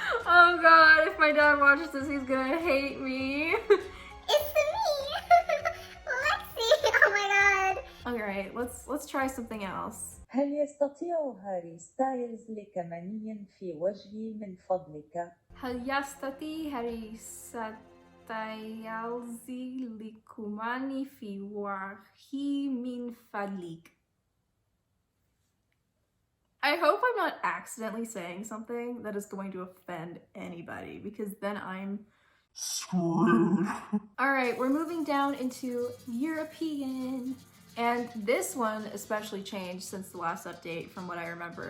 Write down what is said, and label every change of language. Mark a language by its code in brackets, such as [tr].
[en] Oh god, if my dad watches this, he's gonna hate me. It's me! Lexi! Oh my god! Alright, let's try something else. [ar] هل يستطيع هاري ستايلز لكمانيا في وجهي من فضلك؟ هل يستطيع هاري ستايلز لكماني في وجهي من فضلك? [en] I hope I'm not accidentally saying something that is going to offend anybody, because then I'm Screwed. Alright, we're moving down into European. And this one especially changed since the last update from what I remember.